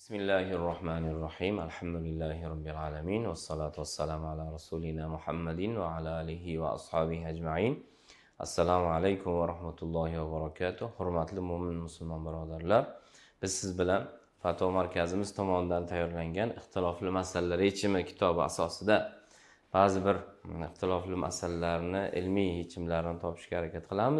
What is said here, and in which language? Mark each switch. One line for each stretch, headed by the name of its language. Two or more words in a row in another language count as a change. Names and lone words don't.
Arabic: بسم الله الرحمن الرحيم. الحمد لله رب العالمين. والصلاة والسلام على رسولنا محمد وعلى آله وأصحابه أجمعين. السلام عليكم ورحمة الله وبركاته.
Uzbek: Hurmatli mo'min musulmon birodarlar, biz siz bilan Fatvo markazimiz tomonidan tayyorlangan ixtilofli masalalar yechimi kitobi asosida ba'zi bir ixtilofli masalalarni ilmiy yechimlarini topishga harakat qilamiz.